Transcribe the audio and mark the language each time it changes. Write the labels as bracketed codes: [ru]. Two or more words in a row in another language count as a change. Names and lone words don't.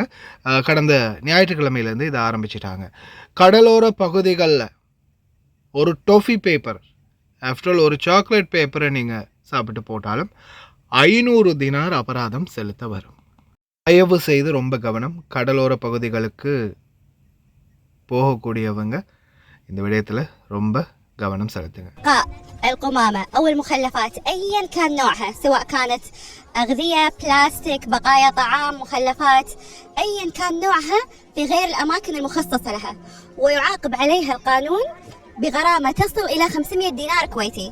[ta] கடந்த ஞாயிற்றுக்கிழமையிலேருந்து இதை ஆரம்பிச்சிட்டாங்க. கடலோர பகுதிகளில் ஒரு [en] toffee paper, after all [ta] ஒரு [en] chocolate paper [ta] நீங்கள் சாப்பிட்டு போட்டாலும் 500 தினார் அபராதம் செலுத்த வரும். தயவு செய்து ரொம்ப கவனம். கடலோர பகுதிகளுக்கு போகக்கூடியவங்க இந்த விடயத்தில் ரொம்ப கவனம் செலுத்துங்க. [ar] القمامة أو المخلفات أيا كان نوعها، سواء كانت أغذية، بلاستيك، بقايا طعام، مخلفات، أيا كان نوعها في غير الأماكن المخصصة لها، ويعاقب عليها القانون بغرامة تصل إلى 500 دينار كويتي.